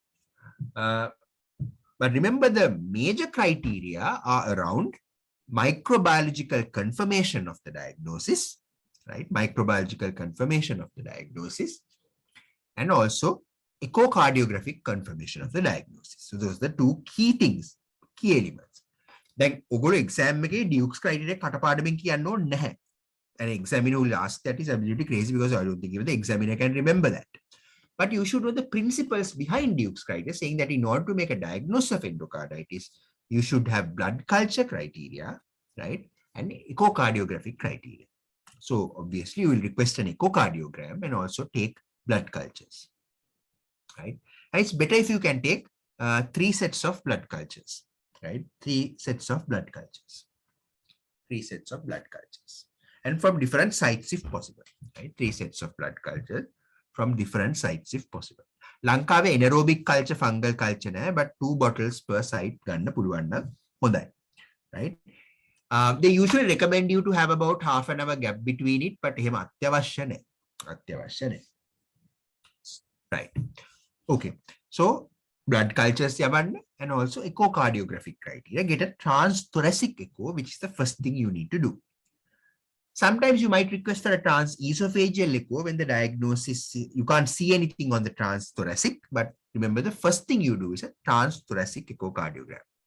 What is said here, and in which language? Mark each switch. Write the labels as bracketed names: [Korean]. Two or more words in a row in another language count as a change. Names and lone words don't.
[English] But remember, the major criteria are around microbiological confirmation of the diagnosis, right? Microbiological confirmation of the diagnosis, and also echocardiographic confirmation of the diagnosis. So those are the two key things, key elements. Then, [Sinhala] ඔගොල්ලෝ exam එකේ Duke's criteria කටපාඩමින් කියන්න ඕනේ නැහැ. [English] An examiner will ask that is absolutely crazy because I don't think even the examiner can remember that. But you should know the principles behind Duke's criteria, saying that in order to make a diagnosis of endocarditis, you should have blood culture criteria, right? And echocardiographic criteria. So obviously you will request an echocardiogram and also take blood cultures, right? And it's better if you can take 3 sets of blood cultures, right? 3 sets of blood cultures. 3 sets of blood cultures. And from different sites if possible, right? 3 sets of blood culture from different sites if possible. [Sinhala] ලංකාවේ [English] anaerobic culture, fungal culture [Sinhala] නෑ, [English] but 2 bottles per site [Sinhala] ගන්න පුළුවන් නම් හොඳයි, [English] right? They usually recommend you to have about half an hour gap between it, but [Sinhala] එහෙම අත්‍යවශ්‍ය නෑ. [English] Right. Okay. So blood cultures [Sinhala] යවන්න [English] and also echocardiographic criteria. Get a transthoracic echo, which is the first thing you need to do. Sometimes you might request for a transesophageal echo when the diagnosis, you can't see anything on the transthoracic, but remember the first thing you do is a transthoracic echocardiogram.